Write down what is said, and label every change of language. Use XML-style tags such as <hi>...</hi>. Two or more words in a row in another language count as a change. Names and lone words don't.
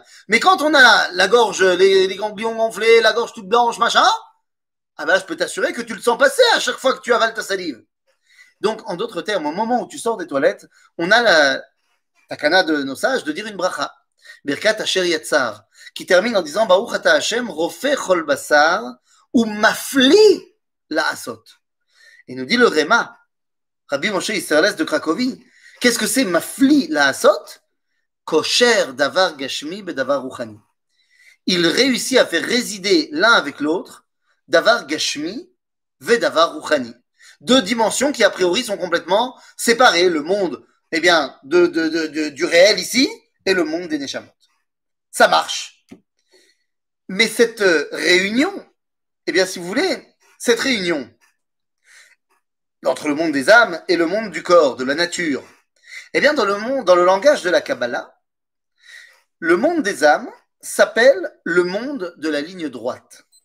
<fr>Mais quand on a la gorge, les ganglions gonflés, la gorge toute blanche, machin, ah ben, je peux t'assurer que tu le sens passer à chaque fois que tu avales ta salive. Donc, en d'autres termes, au moment où tu sors des toilettes, on a la takana de nos sages de dire une bracha. Birkat Asher Yatzar, qui termine en disant</fr> <he>ברוך אתה השם, רופא כל בשר, ou מפליא לעשות.</he> <fr>Et nous dit le Réma, Rabbi Moshe Isserles de Cracovie, qu'est-ce que c'est</fr> <he>מפליא לעשות? קושר דבר גשמי בדבר רוחני.</he> <fr>Il réussit à faire résider l'un avec l'autre</fr> <he>דבר גשמי ודבר רוחני.</he> <fr>Deux dimensions qui a priori sont complètement séparées. Le monde, eh bien, du réel ici et le monde des Neshamot. Ça marche. Mais cette réunion, eh bien, si vous voulez, cette réunion entre le monde des âmes et le monde du corps, de la nature, eh bien, dans le langage de la Kabbalah, le monde des âmes s'appelle le monde de la ligne droite.</fr>